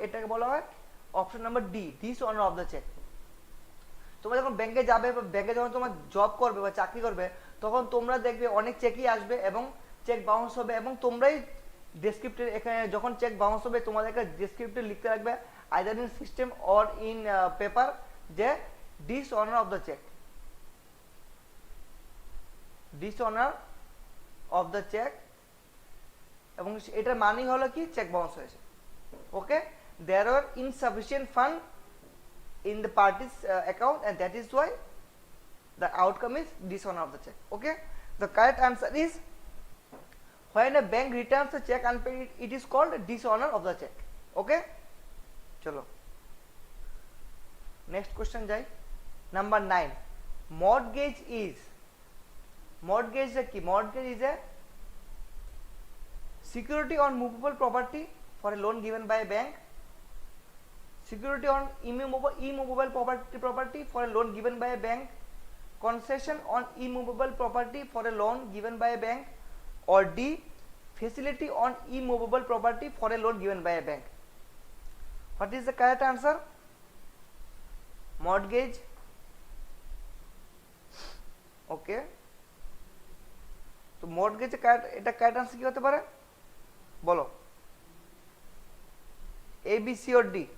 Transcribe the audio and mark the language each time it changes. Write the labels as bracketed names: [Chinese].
[Bangla] এটাকে বলা হয় option number D, dishonour of the check. তোমরা যখন ব্যাংকে যাবে বা ব্যাংকে যখন তোমার জব করবে বা চাকরি করবে, তখন তোমরা দেখবে অনেক চেকই আসবে এবং চেক বাউন্স হবে, এবং তোমরাই ডেসক্রিপ্টর, এখানে যখন চেক বাউন্স হবে তোমাদেরকে ডেসক্রিপ্টর লিখতে রাখবে, [English] either in system or in paper, [Bangla] যে [English] dishonour of the cheque, [Bangla] dishonour of the check. এবং এটার মানে হলো কি, চেক বাউন্স হয়েছে। [English] Okay, there are insufficient fund in the party's account and that is why the outcome is dishonor of the check. Okay, the correct answer is when a bank returns a check unpaid, it is called dishonor of the check. [Bangla] Okay, chalo next question jai. [English] Number 9, mortgage is ki? Mortgage is a security on movable property for a loan given by a bank, security on immovable property for a loan given by a bank, concession on immovable property for a loan given by a bank, or D, facility on immovable property for a loan given by a bank. What is the correct answer? Mortgage. [Bangla] Okay, তো mortgage এটা [English] correct answer [Bangla] কি হতে পারে বলো? [English] A, B, C or D?